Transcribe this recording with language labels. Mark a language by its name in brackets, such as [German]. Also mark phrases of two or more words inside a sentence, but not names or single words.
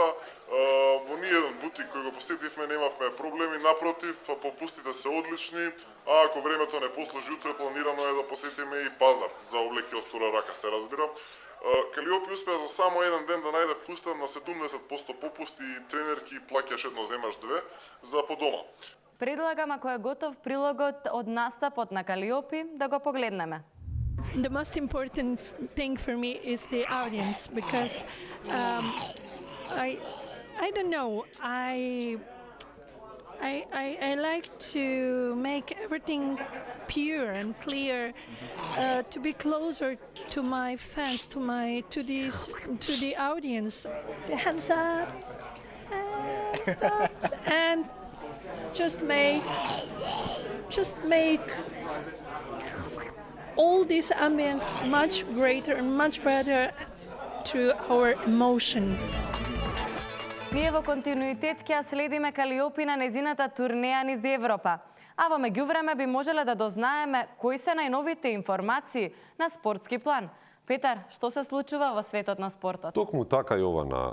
[Macedonian] Во ниеден бутик кој го посетивме немавме проблеми, напротив, попустите се одлични, а ако времето не послужи утре, планирано е да посетиме и пазар за облеки од втора рака, се разбира. Калиопи успеа за само еден ден да најде фустан на 70% попусти и тренерки плаќаш едно земаш две за по дома. Предлагам, ако е готов прилогот од настапот на Калиопи, да го погледнеме. [English] The most important thing for me is the audience because I don't know. I like to make everything pure and clear, to be closer to my fans, to the audience. Hands up, and just make all this ambience much greater and much better through our emotion. [Macedonian] Ние во континуитет ќе следиме Калиопи на незината турнеја низ Европа. А во меѓувреме би можеле да дознаеме кои се најновите информации на спортски план. Петар, што се случува во светот на спортот? Токму така, Јована.